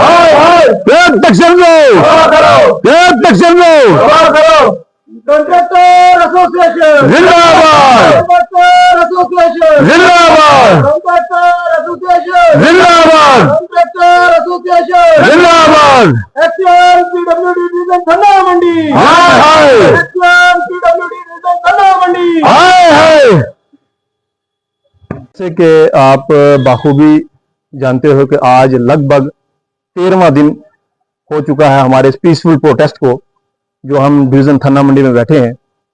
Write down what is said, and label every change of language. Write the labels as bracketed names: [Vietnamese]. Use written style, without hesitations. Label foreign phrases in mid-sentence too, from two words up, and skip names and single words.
[Hindi] कंट्रैक्टर एसोसिएशन जिंदाबाद, एसोसिएशन जिंदाबाद, कंट्रैक्टर एसोसिएशन जिंदाबाद, कंट्रैक्टर एसोसिएशन जिंदाबाद। एक्शन पीडब्ल्यूडी डिवीजन खन्ना मंडी, हाय हाय, एक्शन पीडब्ल्यूडी डिवीजन खन्ना मंडी। हाय हाय। जैसे कि आप बाखूबी जानते हो कि आज लगभग 13वां दिन हो चुका है हमारे इस [English] peaceful protest [Hindi] को, जो हम डिवीजन थन्ना मंडी में बैठे हैं।